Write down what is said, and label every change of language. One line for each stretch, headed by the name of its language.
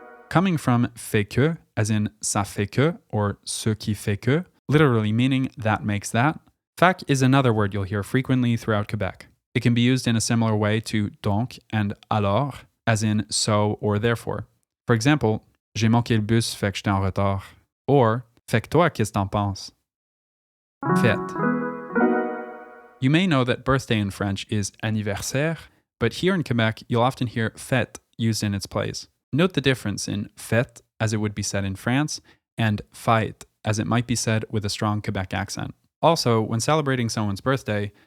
English: Coming from fait que, as in ça fait que, or
French: ce qui fait que,
English: literally meaning that makes that, fac is another word you'll hear frequently throughout Quebec. It can be used in a similar way to donc and alors, as in so or therefore. For example,
French: j'ai manqué le bus, fait que j'étais en retard.
English: Or,
French: fait que toi, qu'est-ce que t'en penses? Fête.
English: You may know that birthday in French is anniversaire, but here in Quebec, you'll often hear fête used in its place. Note the difference in fête, as it would be said in France, and fête, as it might be said with a strong Quebec accent. Also, when celebrating someone's birthday,